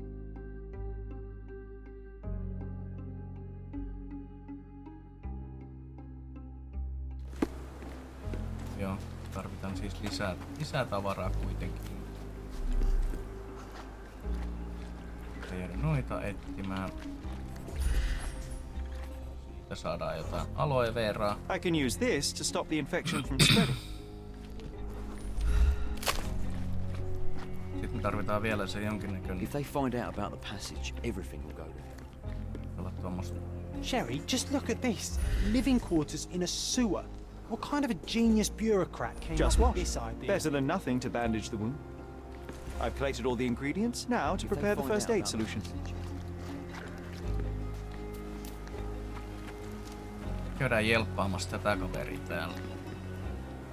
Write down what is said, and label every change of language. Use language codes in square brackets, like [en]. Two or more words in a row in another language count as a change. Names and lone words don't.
[fi] Joo, tarvitaan siis lisää tavaraa kuitenkin. Jäädä noita etsimään. Saadaan jotain aloe veraa. [en] I can use this to stop the infection from spreading. [fi] Sitten me tarvitaan vielä se jonkinnäköinen... [en] If they find out about the passage, everything will go there. [fi] Tuommoista. [en] Sherry, just look at this. Living quarters in a sewer. What kind of a genius bureaucrat came Just up wash. with this idea? Better than nothing to bandage the wound. I've collated all the ingredients now to prepare the first aid solution. [fi] Käydään jelppaamassa tätä kaveria täällä.